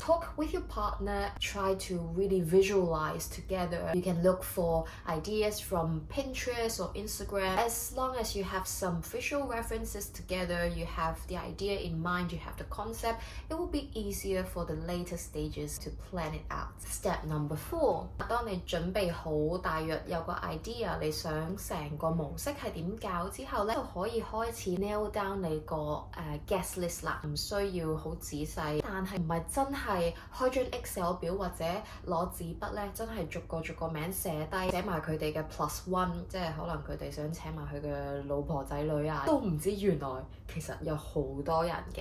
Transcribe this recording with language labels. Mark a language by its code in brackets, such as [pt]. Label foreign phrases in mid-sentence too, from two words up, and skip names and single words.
[en] Talk with your partner, try to really visualize together. You can look for ideas from Pinterest or Instagram. As long as you have some visual references together, you have the idea in mind, you have the concept, it will be easier for the later stages to plan it out. Step number 4: [yue] 當你準備好大約有個 idea， 你想成個模式係點搞之後咧，就可以開始 [en] nail down [yue] 你個 [en] guest list [yue] 啦。唔需要好仔細，但係唔係真係開張 Excel 表或者攞紙筆咧，真係逐個名寫低，寫埋佢哋嘅 +1， 即係可能佢哋想請埋佢嘅老婆仔女啊，都唔知原來其實有好多人嘅。